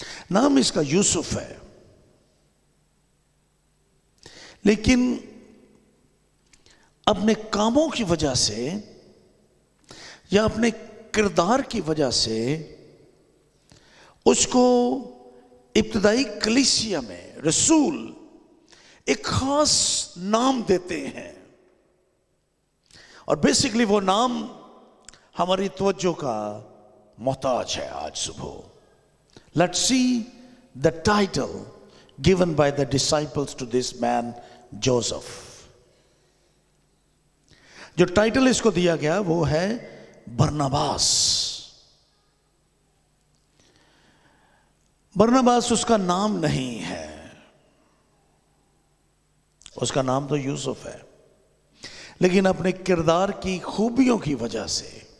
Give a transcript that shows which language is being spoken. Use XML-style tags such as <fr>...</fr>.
<ur>نام اس کا یوسف ہے، لیکن اپنے کاموں کی وجہ سے یا اپنے کردار کی وجہ سے اس کو ابتدائی کلیسیا میں رسول ایک خاص نام دیتے ہیں، اور بیسیکلی وہ نام ہماری توجہ کا محتاج ہے آج صبح.</ur> <en>Let's see the title given by the disciples to this man Joseph.</en> <ur>جو ٹائٹل اس کو دیا گیا وہ ہے برناباس. برناباس اس کا نام نہیں ہے، اس کا نام تو یوسف ہے، لیکن اپنے کردار کی خوبیوں کی وجہ سے</ur>